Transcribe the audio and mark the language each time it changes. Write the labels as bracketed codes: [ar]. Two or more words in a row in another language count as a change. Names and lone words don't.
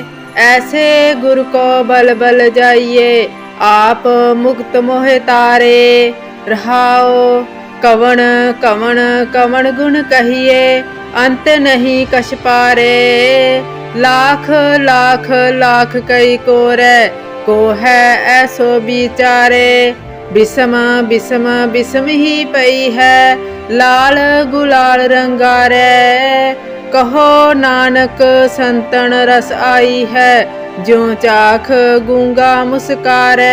[pa] ਐਸੇ ਗੁਰ ਕੋ ਬਲ ਬਲ ਜਾਈਏ, ਆਪ ਮੁਕਤ ਮੋਹਿ ਤਾਰੇ। ਰਹਾਉ। ਕਵਣ ਕਵਣ ਕਵਣ ਗੁਣ ਕਹੀਏ, ਅੰਤ ਨਹੀਂ ਕਛ ਪਾਰੇ। ਲਾਖ ਲਾਖ ਲਾਖ ਕਈ ਕੋਰੈ, ਕੋ ਹੈ ਐਸੋ ਬੀਚਾਰੇ। ਬਿਸਮ ਬਿਸਮ ਬਿਸਮ ਹੀ ਭਈ ਹੈ, ਲਾਲ ਗੁਲਾਲ ਰੰਗਾਰੇ। ਕਹੁ ਨਾਨਕ ਸੰਤਨ ਰਸੁ ਆਈ ਹੈ, ਜਿਉ ਚਾਖਿ ਗੂੰਗਾ ਮੁਸਕਾਰੇ।